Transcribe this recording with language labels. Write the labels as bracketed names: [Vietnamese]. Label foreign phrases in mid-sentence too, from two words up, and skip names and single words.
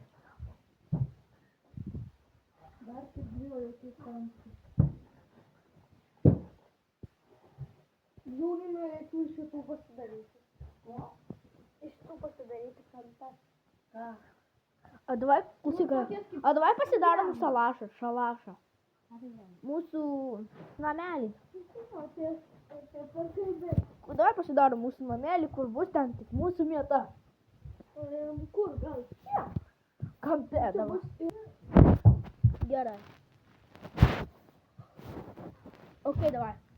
[Lithuanian] Dar tik buvo jokių sankcijų. iš šitų pasidaryti. Iš šitų pasidaryti kampą. A давай, a давай pasidarom šalašą. Mūsų namelį. O давай pasidarom mūsų namelį, kur bus ten tik mūsų vieta. Kur gal? Čia. Kampe dabar. Gerai. [Russian] Окей, давай.